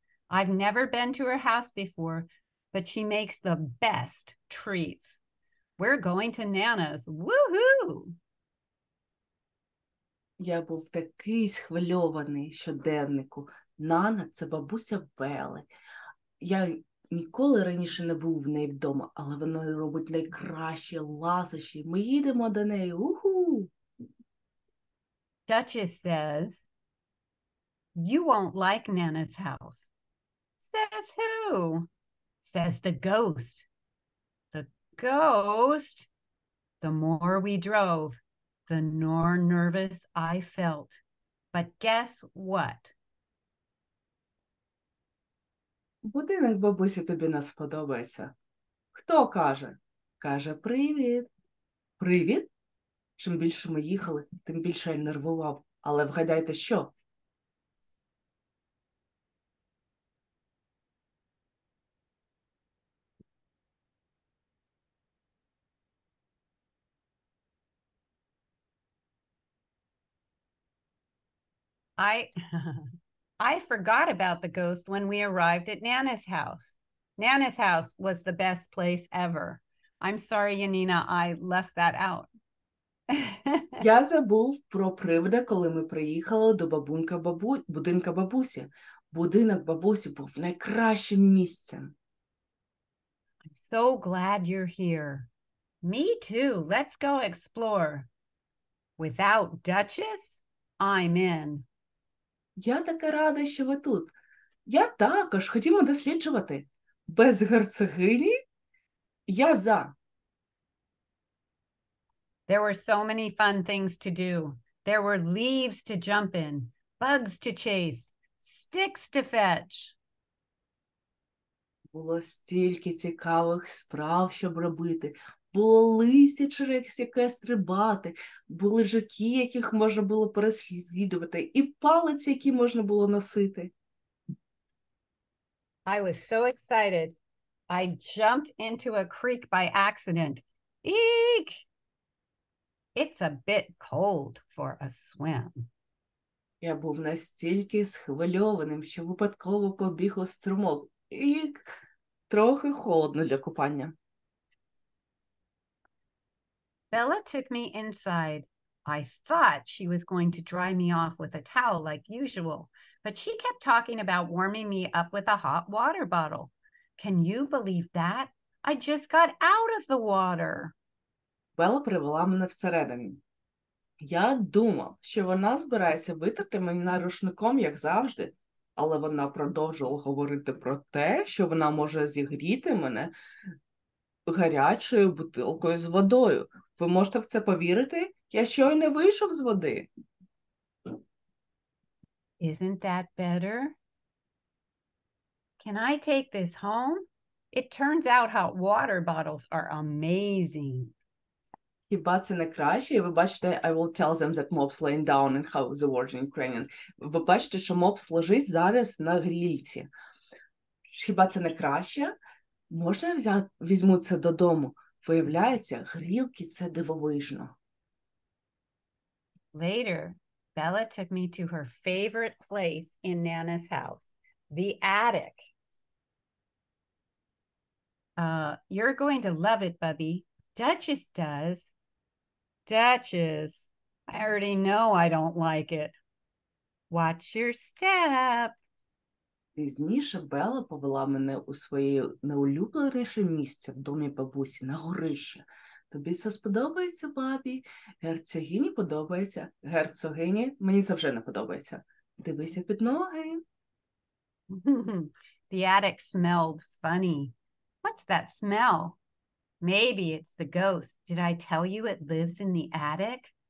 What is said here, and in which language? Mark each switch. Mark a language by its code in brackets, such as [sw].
[en] I've never been to her house before, but she makes the best treats. We're going to Nana's. Woohoo! [uk] Я був такий схвильований щоденнику. Нана – це бабуся Белли. Я ніколи раніше не був в неї вдома, але вона робить найкращі ласощі. Ми їдемо до неї. Уху! [en] Duchess says, you won't like Nana's house. Says who? Says the ghost. The ghost? The more we drove, the more nervous I felt. But guess what? [uk] Будинок бабусі тобі не сподобається. Хто каже? Каже, привіт. Привіт? Чим більше ми їхали, тим більше я нервував. Але вгадайте, що? [en] I forgot about the ghost when we arrived at Nana's house. Nana's house was the best place ever. I'm sorry, Yanina, I left that out. [uk] Я забув про привида, коли ми приїхали до будинка бабусі. Будинок бабусі був найкращим місцем. [en] So glad you're here. Me too. Let's go explore. Without Duchess, I'm in. [uk] Я така рада, що ви тут. Я також. Ходімо досліджувати. Без герцогині? Я за. [en] There were so many fun things to do. There were leaves to jump in, bugs to chase, sticks to fetch. [uk] Було стільки цікавих справ, щоб робити. Було листя, через яке стрибати, були жуки, яких можна було переслідувати, і палиці, які можна було носити. [en] I was so excited. I jumped into a creek by accident. Eek! It's a bit cold for a swim. [uk] Я був настільки схвильованим, що випадково побіг у струмок. І трохи холодно для купання. [en] Bella took me inside. I thought she was going to dry me off with a towel like usual, but she kept talking about warming me up with a hot water bottle. Can you believe that? I just got out of the water. [uk] Белла привела мене всередину. Я думав, що вона збирається витерти мене рушником, як завжди, але вона продовжувала говорити про те, що вона може зігріти мене гарячою бутилкою з водою. Ви можете в це повірити? Я щойно вийшов з води. [en] Isn't that better? Can I take this home? It turns out hot water bottles are amazing. [uk] Хіба це не краще? І ви бачите, [en] I will tell them that Mops laying down and how the word in Ukrainian. [uk] Ви бачите, що Мопс лежить зараз на грільці. Хіба це не краще? Можна я візьму це додому? Виявляється, грілки – це дивовижно. [en] Later, Bella took me to her favorite place in Nana's house, the attic. You're going to love it, Bubby. Duchess does. Duchess, I already know I don't like it. Watch your step. [uk] Пізніше Белла повела мене у своє найулюбленіше місце в домі бабусі, на горище. Тобі це сподобається, бабі? Герцогині подобається. Герцогині мені це вже не подобається. Дивися під ноги. [en] The attic smelled funny. What's that smell? Maybe it's the ghost. Did I tell you it lives in the attic?